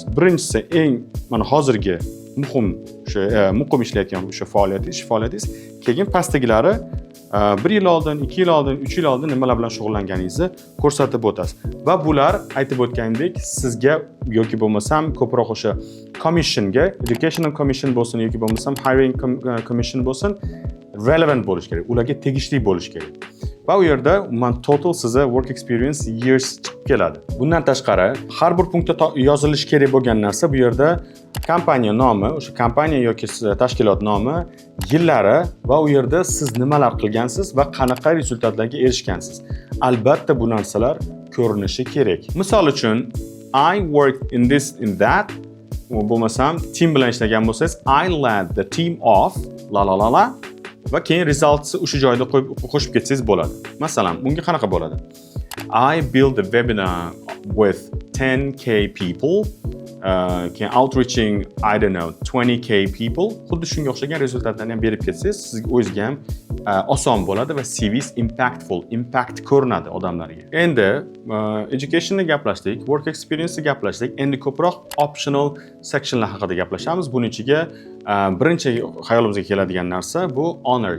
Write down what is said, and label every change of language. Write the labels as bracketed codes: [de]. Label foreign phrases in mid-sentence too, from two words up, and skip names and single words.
[uz] Birinchisi eng mana hozirgi muqim ishlayotgan o'sha faoliyatingiz, keyin pastdagilari 1 yil oldin, 2 yil oldin, 3 yil oldin nimalar bilan shug'ullanganingizni ko'rsatib o'tasiz. Va bular aytib o'tgandek sizga yoki bo'lmasam ko'proq o'sha commissionga, [en] educational commission [uz] bo'lsin yoki bo'lmasam [en] hiring commission [uz] bo'lsin, relevant bo'lish kerak, ularga tegishli bo'lish kerak. va u yerda umuman total sizni [en] work experience years [uz] chiqib keladi. Bundan tashqari, har bir punktda yozilishi kerak bo'lgan narsa bu yerda kompaniya nomi, o'sha kompaniya yoki tashkilot nomi, yillari va u yerda siz nimalar qilgansiz va qanaqa rezultatlarga erishgansiz. Albatta bu narsalar ko'rinishi kerak. Misol uchun, [en] I worked in this in that bo'lmasam team [uz] bilan ishlagan bo'lsangiz [en] I led the team of la [uz] va keyin [en] results [uz] o'sha joyda qo'shib ketsangiz bo'ladi. Masalan, bunga qanaqa bo'ladi? [en] I built a webinar with 10k people, outreaching, I don't know, 20k people. [uz] Xuddi shunga o'xshagan rezultatlarni ham berib ketsangiz, sizga o'zingizga ham oson bo'ladi va CVs impact ko'rinadi odamlarga. Endi educationni gaplashdik, [en] work experience'ni [uz] gaplashdik. Endi ko'proq [en] optional sectionlar [uz] haqida gaplashamiz. Buning ichiga birinchi xayolimizga keladigan narsa bu honors.